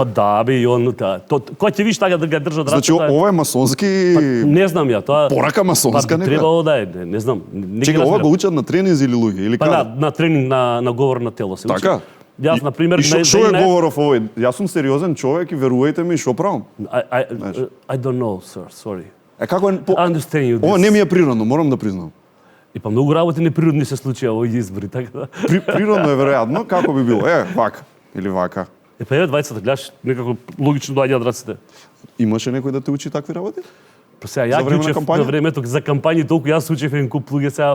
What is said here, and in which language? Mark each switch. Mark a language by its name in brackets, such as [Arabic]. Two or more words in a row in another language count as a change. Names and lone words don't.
[Macedonian] Па да, бе, и он кој ќе видиш така да ги држат рацете. Значи ова е масонски. Не знам ја, тоа. Порака масонска нека. Требало да е, не знам. Чекај, ова го учат на тренинзи или луѓе или каде? Па на тренинг на говор на тело се учи. Така? Јас на пример што е говоров овој? Јас сум сериозен човек и верувајте ми, што правам? [English] I don't know, sir, sorry. [Macedonian] Како е [English] understand you. [Macedonian] Ова не ми е природно, морам да признам. И па многу работи неприродни се случија во овие избори, така да. Природно е веројатно, како би било? Вака или вака. Па двајцата гледаш, некако логично доаѓаат раците. Имаше некој да те учи такви работи? Па сега ја ги учев на времето за кампањи, толку јас учев еден куп луѓе сега.